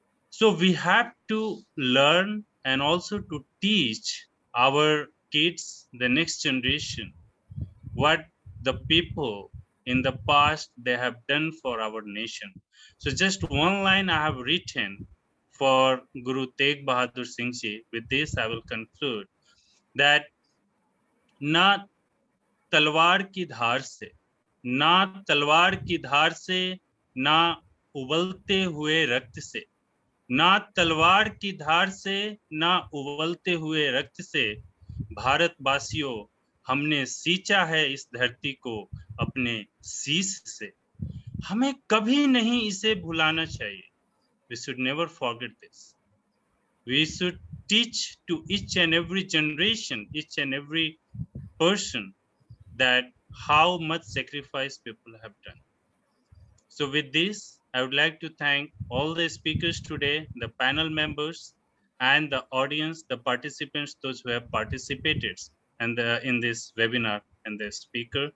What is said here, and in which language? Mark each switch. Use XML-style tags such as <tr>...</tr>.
<en>So we have to learn and also to teach our kids, the next generation, what the people in the past they have done for our nation. So just one line I have written for Guru Tegh Bahadur Singh Ji. With this I will conclude that</en> <hi>ना तलवार की धार से, ना तलवार की धार से, ना उबलते हुए रक्त से, ना तलवार की धार से, ना उबलते हुए रक्त से, भारतवासियों हमने सींचा है इस धरती को अपने शीश से, हमें कभी नहीं इसे भुलाना चाहिए.</hi> <en>We should never forget this. We should teach to each and every generation, each and every person, that how much sacrifice people have done. So with this, I would like to thank all the speakers today, the panel members, and the audience, the participants, those who have participated in this webinar, and the speaker.</en>